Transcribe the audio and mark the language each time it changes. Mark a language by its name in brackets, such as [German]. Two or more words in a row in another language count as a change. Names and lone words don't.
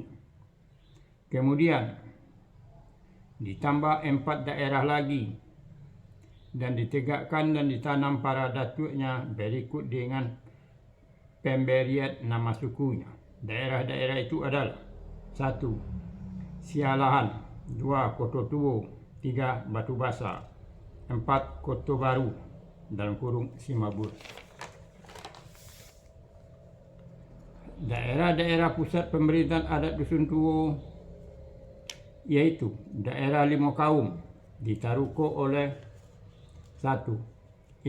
[Indonesian] Kemudian ditambah 4 daerah lagi dan ditegakkan dan ditanam para datuknya berikut dengan pemberian nama sukunya. Daerah-daerah itu adalah 1. Sialahan, 2. Koto Tuo, 3. Batu Basar, 4. Koto Baru (Simabur). Daerah-daerah pusat pemerintahan adat Dusun Tuo yaitu daerah Limo Kaum ditaruko oleh 1.